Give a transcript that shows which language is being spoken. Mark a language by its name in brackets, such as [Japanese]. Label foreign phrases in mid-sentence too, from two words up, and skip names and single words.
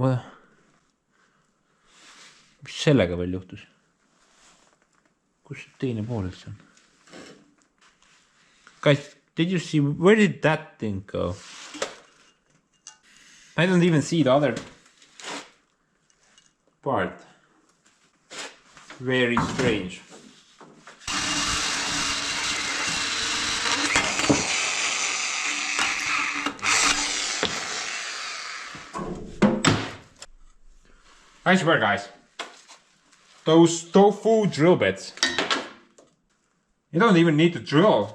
[Estonian] Mis sellega veel juhtus? Kus teine pool üldse on? [English] Guys, did you see, where did that thing go? I don't even see the other part. Very strange. I swear, guys, those tofu drill bits, you don't even need to drill.